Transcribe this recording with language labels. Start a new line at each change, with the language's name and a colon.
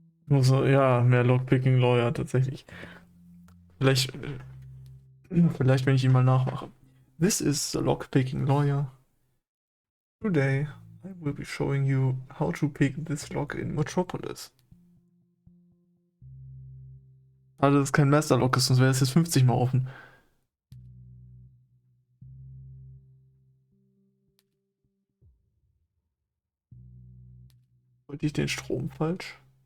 German: Also, ja, mehr Lockpicking Lawyer tatsächlich. Vielleicht, vielleicht, wenn ich ihn mal nachmache.
English: This is the Lockpicking Lawyer. Today, I will be showing you how to pick this lock in Mutropolis.
German: Also, das ist kein Master Lock ist, sonst wäre es jetzt 50 Mal offen. Wollte ich den Strom falsch?